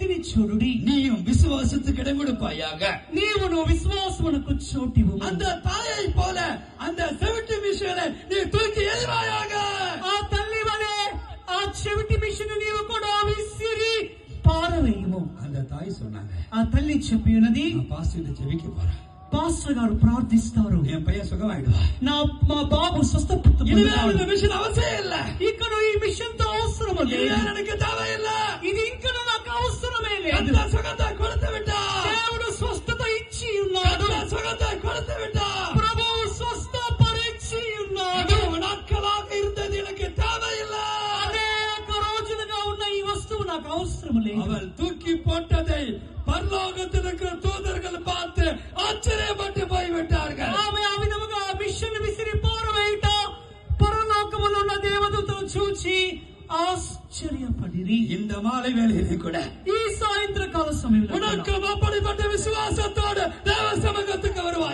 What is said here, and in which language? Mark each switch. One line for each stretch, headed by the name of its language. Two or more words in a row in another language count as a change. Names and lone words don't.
Telugu: చూడుడి,
Tamil: நீயும் விசுவாசத்துக்கு இடம் கொடுப்பாயாக.
Telugu: నీవును విశ్వాసమునకు చోటివ్వు.
Tamil: அந்த தாயை போல அந்த செவிட்டு மிஷனை நீ தூக்கி எறிவாயாக.
Telugu: ఆ తల్లి వలె ఆ చెవిటి మిషన్ నీవు కూడా విసిరి పారవేయము.
Tamil: அந்த தாய் சொன்னாங்க,
Telugu: ఆ తల్లి చెప్పి ఉన్నది,
Tamil: பாஸ்டர் ஜெபிக்க போறேன்,
Telugu: పాస్టర్ గారు ప్రార్థిస్తారు,
Tamil: என் பையன் சுகமாயிடுவா,
Telugu: మా బాబు స్వస్థత
Tamil: இந்த மிஷன் அவசியம் இல்ல,
Telugu: ఇక్కడ ఈ మిషన్ తో అవసరం లేదు,
Tamil: எனக்கு தேவையில்லை,
Telugu: ఇది ఇంకా నాకు అవసరమే లేదు.
Tamil: அந்த சுகத்தை கொடுத்து விட்டா,
Telugu: దేవుడు స్వస్థత ఇచ్చి ఉన్నాడు,
Tamil: சுகத்தை கொடுத்து விட்டா,
Telugu: ప్రభువు స్వస్థపరిచి ఉన్నాడు.
Tamil: நாட்களாக இருந்தது எனக்கு தேவையில்லை,
Telugu: అనేక రోజులుగా ఉన్న ఈ వస్తువు నాకు అవసరం లేదు.
Tamil: அவள் தூக்கி போட்டதை பரலோகத்தில் இருக்கிற தூதர்கள் பார்த்து ஆச்சரியப்பட்டு போய்விட்டார்கள்.
Telugu: ఆమె ఆ విధముగా మిషన్ విసిరి పారవేయుట పరలోకములో ఉన్న దేవదూతలు చూచి ఆశ్చర్యపడిరి.
Tamil: இந்த மாலை வேளையிலே கூட
Telugu: ఈ సాయంత్రకాల సమయంలో
Tamil: உனக்கு அப்படிப்பட்ட விசுவாசத்தோடு தேவ சமூகத்துக்கு